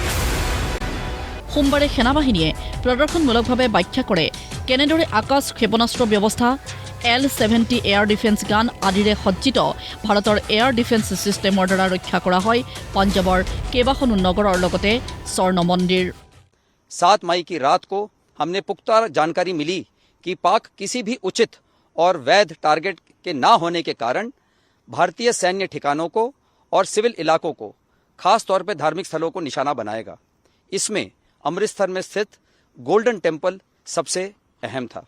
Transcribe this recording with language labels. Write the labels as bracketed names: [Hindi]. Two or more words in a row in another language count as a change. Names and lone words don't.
[Assamese] সোমবাৰে সেনাবাহিনীয়ে প্ৰদৰ্শনমূলকভাৱে ব্যাখ্যা কৰে কেনেদৰে আকাশ ক্ষেপণাস্ত্ৰ ব্যৱস্থা L-70 [English] air defence gun [Assamese] আদিৰে সজ্জিত ভাৰতৰ [English] air defence system [Assamese] দ্বাৰা ৰক্ষা কৰা হয় পঞ্জাবৰ কেইবাখনো নগৰৰ লগতে স্বৰ্ণ মন্দিৰ [Hindi] 7 मई की रात को हमने पुख्ता जानकारी मिली कि पाक किसी भी उचित और वैध टारगेट के ना होने के कारण भारतीय सैन्य ठिकानों को और सिविल इलाकों को खास तौर पर धार्मिक स्थलों को निशाना बनाएगा। इसमें अमृतसर में स्थित गोल्डन टेम्पल सबसे अहम था।